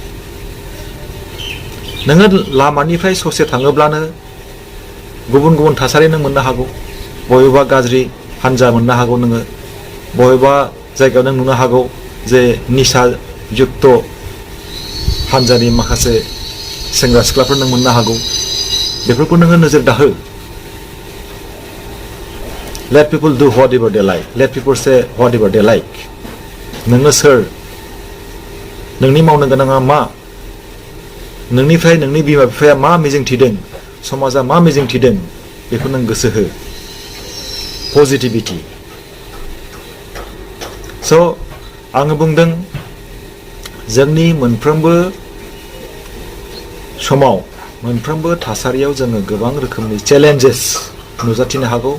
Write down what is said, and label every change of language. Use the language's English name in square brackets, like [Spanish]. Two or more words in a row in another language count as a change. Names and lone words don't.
[Bodo] नोङो लामानिफ्राय ससे थाङोब्लानो गुबुन गुबुन थासारि नों मोननो हागौ। बबेबा गाज्रि हान्जा मोननो हागौ नोङो, बबेबा जायगायाव नों नुनो हागौ जे निसा जुक्त हान्जानि माखासे सेंग्रा सिख्लाफोर नों मोननो हागौ। बेफोरखौ नोङो नोजोर दाहो। [English] Let people do whatever they like. Let people say whatever they like. [Bodo] नोङो सोर? नोंनि मावनो गोनाङा मा? नोंनिफ्राय नोंनि बिमा बिफाया मा मिजिं थिदों, समाजा मा मिजिं थिदों, बेखौ नों गोसो हो। पजिटिभिटि। स' आङो बुंदों, जोंनि मोनफ्रोमबो समाव, मोनफ्रोमबो थासारियाव जोङो गोबां रोखोमनि चेलेन्जेस नुजाथिनो हागौ।